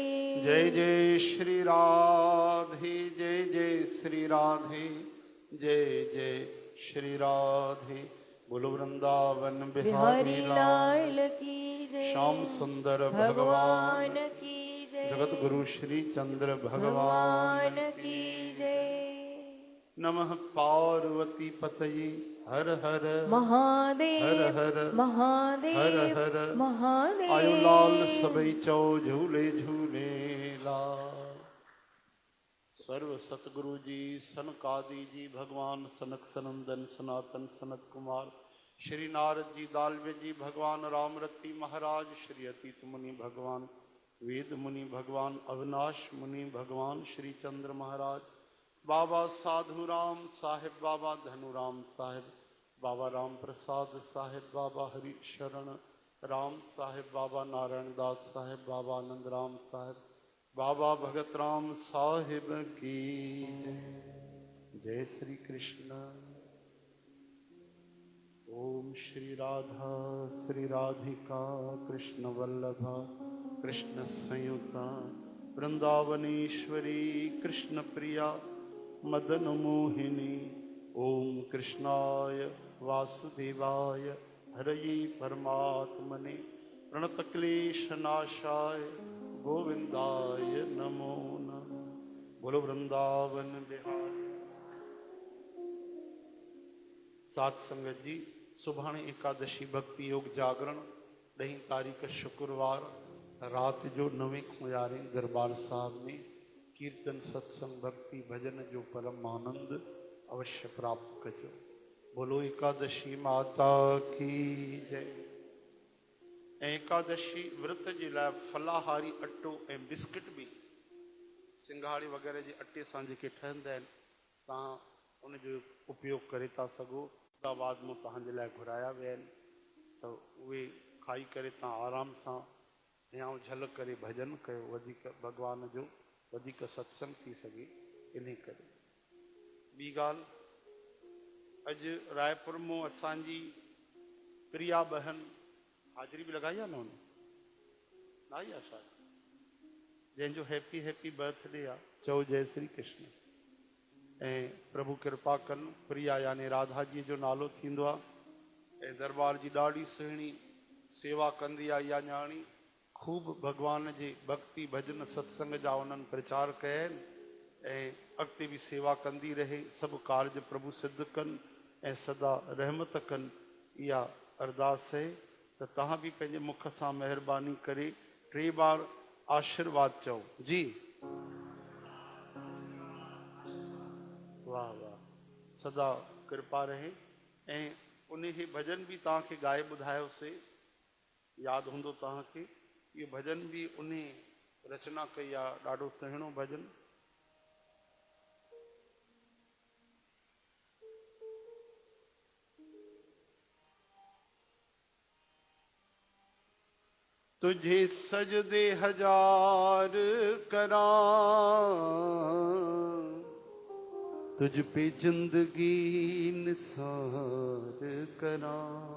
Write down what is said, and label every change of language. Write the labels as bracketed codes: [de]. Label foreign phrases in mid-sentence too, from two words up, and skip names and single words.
[hi] जय जय श्री राधे जय जय श्री राधे जय जय श्री राधे बोलो वृंदावन बिहारी बिहारी लाल लाल की जय। जय। श्याम सुंदर भगवान की जय। जगत गुरु श्री चंद्र भगवान की जय। [sa] नमः पार्वती पतये हर हर महादेव हर हर महादेव हर हर महादेव। [sd] आयो लाल सबई चौ झूले झूले लाल। [hi] सर्व सतगुरु जी सनकादि जी भगवान सनक सनंदन सनातन सनत कुमार श्री नारद जी दालवे जी भगवान राम रति महाराज श्री अतीत मुनि भगवान वेद मुनि भगवान अविनाश मुनि भगवान श्री चंद्र महाराज बाबा साधु राम साहिब बाबा धनुराम साहिब बाबा राम प्रसाद साहिब बाबा हरि शरण राम साहिब बाबा नारायण दास साहिब बाबा आनंद राम साहिब बाबा भगत राम साहिब की जय। जय श्री कृष्ण। [sa] ओम श्री राधा श्री राधिका कृष्ण वल्लभा कृष्ण संयुता वृंदावनेश्वरी कृष्ण प्रिया मदन मोहिनी। ओम कृष्णाय वासुदेवाय हरये परमात्मने प्रणतक्लेश नाशाय गोविंदाय नमो नमः। [hi] बोलो वृंदावन बिहारी। [sd] सात संगत जी सुभाणे एकादशी भक्ति योग जागरण 10 तारीख शुक्रवार रात जो 9 खां 11 दरबार साहब में कीर्तन सत्संग भक्ति भजन जो परम आनंद अवश्य प्राप्त कजो। बोलो एकादशी माता की जय। एकादशी व्रत जे लाइ फलाहारी अटो ऐं बिस्किट भी सिंघाड़ी वग़ैरह जे अटे सां जेके ठहंदा आहिनि तव्हां उनजो उपयोग करे था सघो। अहमदाबाद में तव्हांजे लाइ घुराया विया आहिनि त उहे खाई करे तव्हां आराम सां हियां झल करे भजन कयो वधीक भगवान जो वधीक सत्संग थी सके इन करे। ॿी ॻाल्हि अॼु रायपुर में असांजी प्रिया बहन हाज़िरी भी लगाई आहे न हुन आई आहे शायदि जंहिंजो [en] happy happy birthday [sd] आहे चओ जय श्री कृष्ण। ऐं प्रभु कृपा कनि प्रिया यानी राधा जी जो नालो थींदो आहे ऐं दरबार जी ॾाढी सुहिणी सेवा कंदी आहे इहा न्याणी खूब भगवान जे भक्ति भजन सत्संग जा उन्हनि प्रचार कया आहिनि ऐं अॻिते बि सेवा कंदी रहे सभु कार्य प्रभु सिद्ध कनि ऐं सदा रहमत कनि इहा अरदास आहे त तव्हां बि पंहिंजे मुख सां महिरबानी करे 3 बार आशीर्वाद चओ जी। वाह वाह सदा कृपा रहे। ऐं उन भजन भी तव्हांखे ॻाए ॿुधायोसीं यादि हूंदो तव्हांखे ये भजन भी उन रचना कई आहे ॾाढो सुहिणो भजन। [pa] तुझे सजदे हजार करां तुझ पे जिंदगी निसार करां